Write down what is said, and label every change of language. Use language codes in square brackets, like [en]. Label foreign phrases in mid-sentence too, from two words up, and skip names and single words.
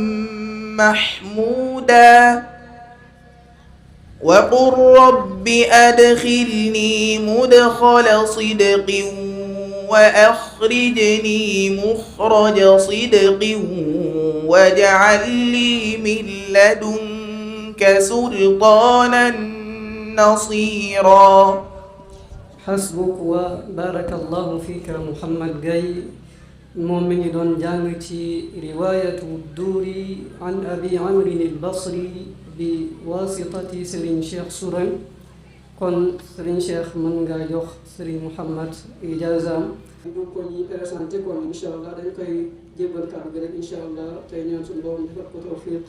[ar] محمودا وقل رب أدخلني مدخل صدق وأخرجني مخرج صدق واجعل لي من لدنك سلطانا نصيرا. حسبك وبارك الله فيك [wo] محمد Gaye moom mi ngi doon jàng ci riwaayatu Duuri an Abi Amrin al-Basri bi waasitati Serigne Cheikh Sourang. kon Serigne Cheikh mën nga jox Serigne Mouhammad ijaazaam ñu ko ñi présenté kon [ar] إن شاء الله [wo] dañ koy jébbal kàddu gi rek [ar] إن شاء الله [wo] tey ñaan suñu borom defal ko tawfiq.